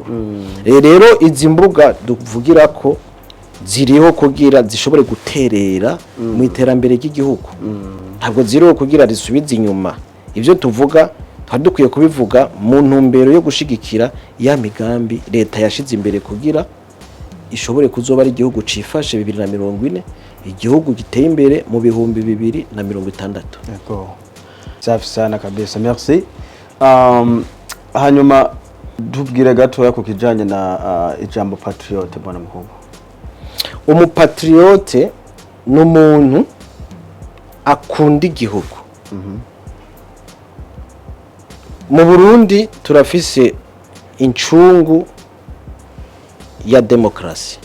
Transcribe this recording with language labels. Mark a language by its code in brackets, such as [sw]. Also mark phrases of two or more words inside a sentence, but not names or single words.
[rn] Rero izi mbuga duvugira ko ziriho kugira zishobore guterera mu iterambere ry'igihugu, ntabwo ziriho kugira risubize inyuma. Ivyo tuvuga dukwiye kubivuga mu ntumbero yo gushigikira ya migambi leta yashize imbere kugira ishobore kuzoba ari igihugu cifashe 2040, igihugu giteye imbere mu 2060. [sw] Yego safi sana kabisa, merci. [rn] Hanyuma tubwire gatoya ku kijanye na ijambo patriote [sw] bwana mukuru. [rn] umupatriote n'umuntu akunda igihugu. Mu Burundi turafise incungu ya demokrasi.